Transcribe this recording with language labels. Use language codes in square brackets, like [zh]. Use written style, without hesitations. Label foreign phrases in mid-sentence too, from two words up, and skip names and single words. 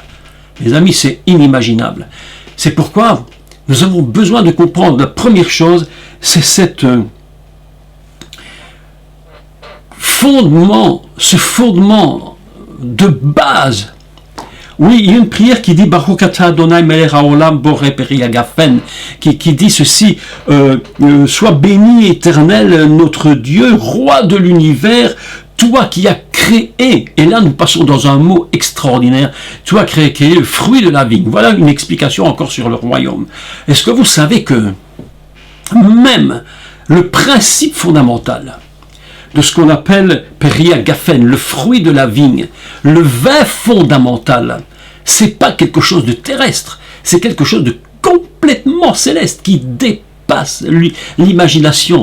[fr] Mes amis, c'est inimaginable. C'est pourquoi nous avons besoin de comprendre. La première chose, c'est ce fondement de base. Oui, il y a une prière qui dit [he] ברוך אתה אדוני מלך העולם בורא פרי הגפן, [fr] qui dit ceci, sois béni éternel notre Dieu, roi de l'univers, toi qui as créé, et là nous passons dans un mot extraordinaire, toi qui as créé le fruit de la vigne. Voilà une explication encore sur le royaume. Est-ce que vous savez que même le principe fondamental de ce qu'on appelle [he] פרי הגפן, [fr] le fruit de la vigne, le vin fondamental, c'est pas quelque chose de terrestre, c'est quelque chose de complètement céleste qui dépasse dépasse l'imagination.